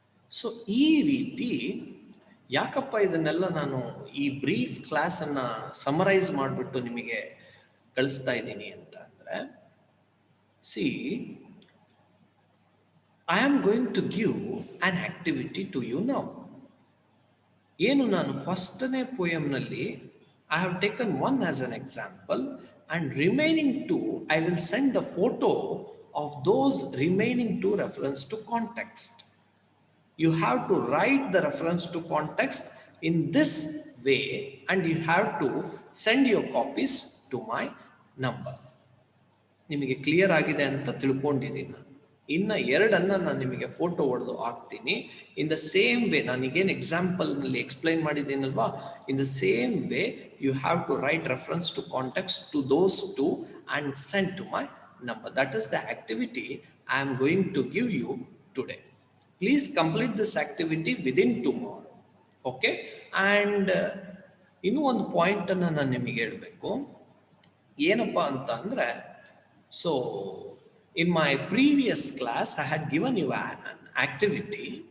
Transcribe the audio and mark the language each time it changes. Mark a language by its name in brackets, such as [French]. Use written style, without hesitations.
[Kannada] So ಈ ರೀತಿ ಯಾಕಪ್ಪ ಇದನ್ನೆಲ್ಲ ನಾನು ಈ ಬ್ರೀಫ್ ಕ್ಲಾಸನ್ನು ಸಮರೈಸ್ ಮಾಡಿಬಿಟ್ಟು ನಿಮಗೆ ಕಳಿಸ್ತಾ ಇದ್ದೀನಿ ಅಂತ ಅಂದರೆ, C, [English] I am going to give an activity to you now. [Kannada] ಏನು ನಾನು ಫಸ್ಟನೇ ಪೋಯಮ್ನಲ್ಲಿ [English] I have taken one as an example, and remaining 2 I will send the photo of those remaining 2 reference to context. You have to write the reference to context in this way, and you have to send your copies to my number. [Kannada] ನಿಮಗೆ clear ಆಗಿದೆ ಅಂತ ತಿಳ್ಕೊಂಡಿದ್ದೀನಿ ನಾನು. ಇನ್ನು 2 ನಾನು ನಿಮಗೆ photo ಹೊಡೆದು ಹಾಕ್ತೀನಿ. [English] in the same way [Kannada] ನಾನೀಗೇನು ಎಕ್ಸಾಂಪಲ್ನಲ್ಲಿ explain ಮಾಡಿದ್ದೀನಲ್ವಾ, [English] In the same way you have to write reference to context to those 2 and send to my number. That is the activity I am going to give you today. Please complete this activity within tomorrow. Okay? [Kannada] And ಇನ್ನೂ ಒಂದು ಪಾಯಿಂಟನ್ನು ನಾನು ನಿಮಗೆ ಹೇಳಬೇಕು. ಏನಪ್ಪ ಅಂತ ಅಂದರೆ, [English] So in my previous class I had given you an activity.